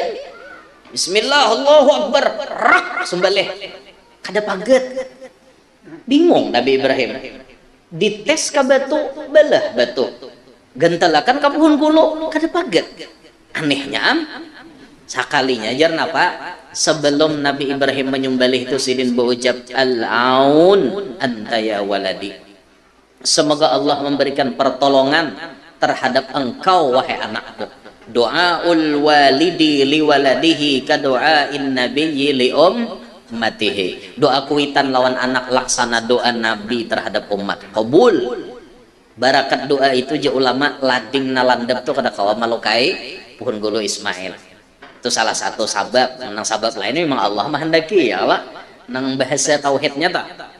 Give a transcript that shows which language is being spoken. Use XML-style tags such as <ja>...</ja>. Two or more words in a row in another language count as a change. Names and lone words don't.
<ar>بسم الله الله أكبر,</ar> <bjn>rak sumbalih, kada paget. Bingung Nabi Ibrahim. Dites ka batu, balah batu. Gentalakan ka pohon gulu, kada paget. Anehnya sakalinya jar napa? Sebelum Nabi Ibrahim menyembelih itu sidin berucap</bjn> <ar>العون أنت يا ولدي.</ar> <bjn>Semoga Allah memberikan pertolongan terhadap engkau wahai anakku.</bjn> <ar>دعاء الوالد لولده كدعاء النبي لأمته.</ar> <bjn>Doa kuitan lawan anak laksana doa Nabi terhadap umat. Kabul. Barakat doa itu je ulama lading nalandap tuh kada kawa malukai pohon gulu Ismail. Itu salah satu sabab. Nang sabab lainnya memang Allah menghendaki ya Allah. Nang bahasa tauhidnya tak.</bjn>